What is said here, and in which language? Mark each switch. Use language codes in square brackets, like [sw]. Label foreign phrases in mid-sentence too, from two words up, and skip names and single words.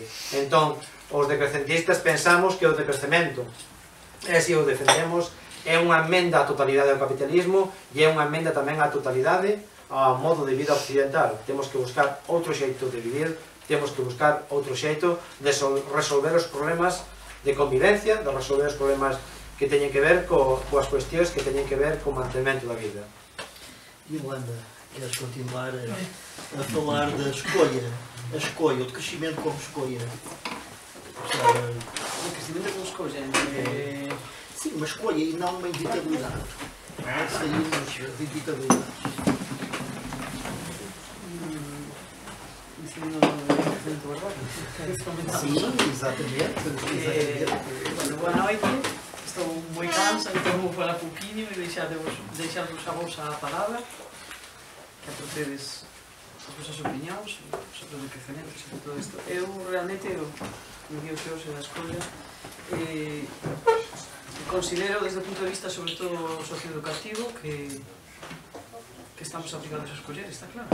[gl] Entón, os decrecentistas pensamos que o decrecemento, e se o defendemos, é unha emenda á totalidade ao capitalismo e é unha emenda tamén á totalidade ao modo de vida occidental. Temos que buscar outro xeito de vivir, temos que buscar outro xeito de resolver os problemas de convivencia, de resolver os problemas que teñen que ver coas cuestións que teñen que ver co mantemento da vida. [pt] Yolanda, queres continuar a falar da escolha, o decrescimento como escolha? O crecimento como escolha? Sim, uma escolha e não uma inevitabilidade. Saímos de inevitabilidades. Sim, exatamente. [gl] Boa noite. Estou moi cansa, [pt] então vou falar pouquinho [gl] e deixar-vos a vosa palabra, que aportedes as vosas opinións sobre o decrecemento, sobre todo isto. Eu realmente, me dio que hoxe da escola, considero desde o punto de vista sobre todo socioeducativo que estamos obrigados a escoller, está claro.